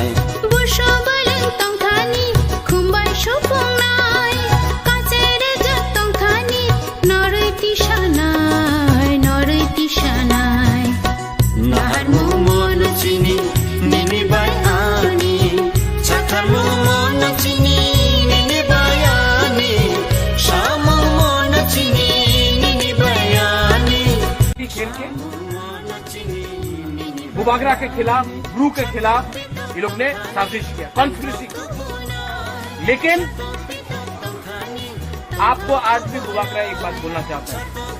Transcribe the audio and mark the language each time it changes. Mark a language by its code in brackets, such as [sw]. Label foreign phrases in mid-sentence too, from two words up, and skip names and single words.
[trp] busho balang tong thani khumbai shopong nai kachere jak tong thani noroi ti sanai nahar mu mon chini nini bai ani chathar mu mon chini [hi] बुबागरा के खिलाफ ब्रू के खिलाफ ये लोग ने साजिश किया कॉन्स्पिरेसी की लेकिन आपको आज भी बुबागरा एक बात बोलना चाहता है